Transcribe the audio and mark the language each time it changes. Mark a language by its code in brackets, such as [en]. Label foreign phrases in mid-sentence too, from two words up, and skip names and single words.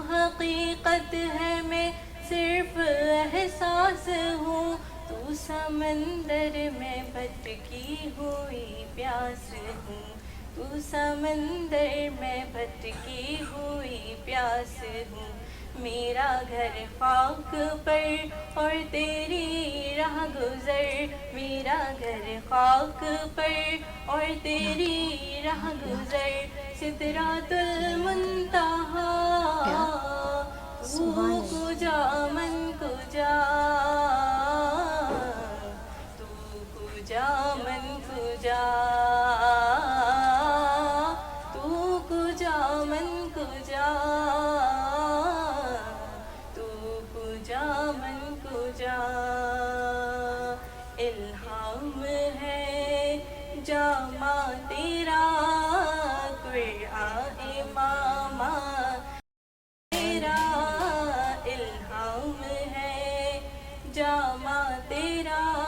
[ur] حقیقت ہے میں صرف احساس ہوں تو سمندر میں بھٹکی ہوئی پیاس ہوں تو سمندر میں بھٹکی ہوئی پیاس ہوں میرا گھر خاک پر اور تیری راہ گزر میرا گھر خاک پر اور تیری راہ گزر [ar] سدرات المنتہا [fa] تو کجا من کجا تو کجا من کجا تو کجا من کجا [ur] الہام ہے جامع تیرا قرآن امامہ تیرا الہام ہے جامع تیرا